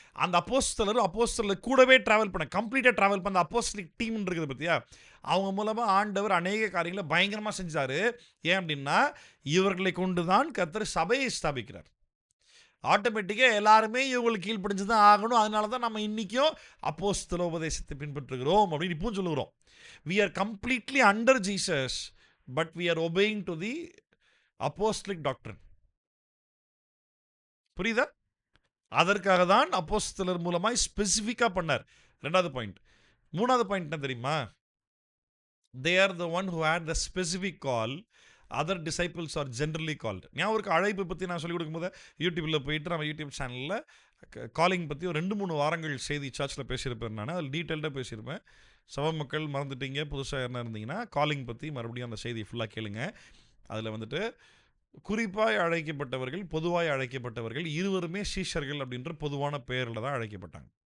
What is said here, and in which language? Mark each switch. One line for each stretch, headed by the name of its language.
Tamil: அந்த அப்போஸ்தலர் கூடவே ட்ராவல் பண்ண, கம்ப்ளீட்டாக ட்ராவல் பண்ண அப்போஸ்தலிக் டீம் இருக்குது பற்றியா, அவங்க மூலமாக ஆண்டவர் அநேக காரியங்களை பயங்கரமாக செஞ்சார். ஏன் அப்படின்னா, இவர்களை கொண்டு தான் கத்தர் சபையை ஸ்தாபிக்கிறார். ஆட்டோமேட்டிக்காக எல்லாருமே இவங்களுக்கு கீழ்ப்படிஞ்சு தான் ஆகணும். அதனால தான் நம்ம இன்றைக்கும் அப்போஸ்தல உபதேசத்தை பின்பற்றுகிறோம் அப்படின்னு இப்போ சொல்லுகிறோம்.
English: we are completely under Jesus, but we are obeying to the apostolic doctrine.
Tamil: புரியுதா? அதற்காக தான் அப்போஸ்தலர் மூலமாய் ஸ்பெசிஃபிக்காக பண்ணார். 2வது பாயிண்ட். 3வது பாயிண்ட் என்ன தெரியுமா?
English: they are the one who had the specific call, other disciples are generally called.
Tamil: ஞாபகம் அழைப்பு பற்றி நான் சொல்லிக் கொடுக்கும்போது யூடியூப்பில் போயிட்டு நம்ம யூடியூப் சேனலில் காலிங் பற்றி ஒரு 2-3 வாரங்கள் செய்தி சர்ச்சில் பேசியிருப்பேன். நான் அதில் டீட்டெயில்டாக பேசியிருப்பேன். சபை மக்கள் மறந்துட்டீங்க, புதுசாக என்ன இருந்தீங்கன்னா காலிங் பற்றி மறுபடியும் அந்த செய்தியை ஃபுல்லாக கேளுங்க. அதில் வந்துட்டு குறிப்பாய் அழைக்கப்பட்டவர்கள், பொதுவாய் அழைக்கப்பட்டவர்கள் இருவருமே சீஷர்கள் அப்படின்ற பொதுவான பெயரில் தான் அழைக்கப்பட்டாங்க.